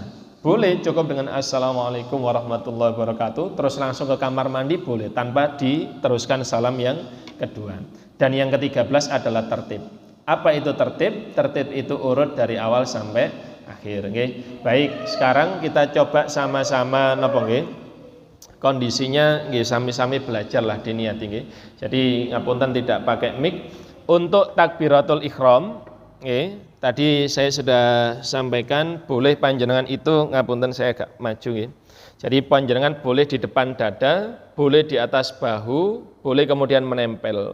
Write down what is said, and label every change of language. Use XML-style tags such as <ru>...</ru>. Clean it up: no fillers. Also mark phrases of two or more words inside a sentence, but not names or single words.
<id>Boleh cukup dengan</id> <ar>السلام عليكم ورحمة الله وبركاته,</ar> <id>terus langsung ke kamar mandi boleh, tanpa diteruskan salam yang kedua. Dan yang ke-13 adalah tertib. Apa itu tertib? Tertib itu urut dari awal sampai akhir. Okay. Baik, sekarang kita coba sama-sama napa nggih? Kondisinya nggih sami-sami belajarlah diniati nggih. Jadi ngapunten tidak pakai mic. Untuk</id> <ar>تكبيرة الإحرام,</ar> <id>nggih, tadi saya sudah sampaikan boleh panjenengan itu ngapunten saya agak maju nggih. Jadi panjenengan boleh di depan dada, boleh di atas bahu, boleh kemudian menempel.</id>